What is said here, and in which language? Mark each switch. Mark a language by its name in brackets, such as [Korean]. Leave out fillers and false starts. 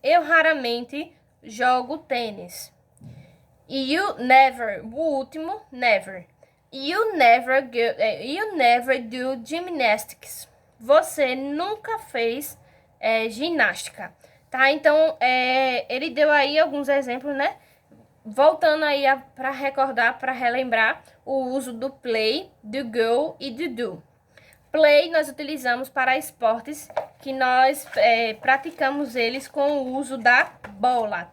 [Portuguese] Eu raramente jogo tênis. [English] You never, [Portuguese] o último, [English] never. You never do gymnastics. [Portuguese] Você nunca fez ginástica, tá? Então, ele deu aí alguns exemplos, né? Voltando aí para recordar, para relembrar o uso do play, do go e do do. Play nós utilizamos para esportes que nós praticamos eles com o uso da bola.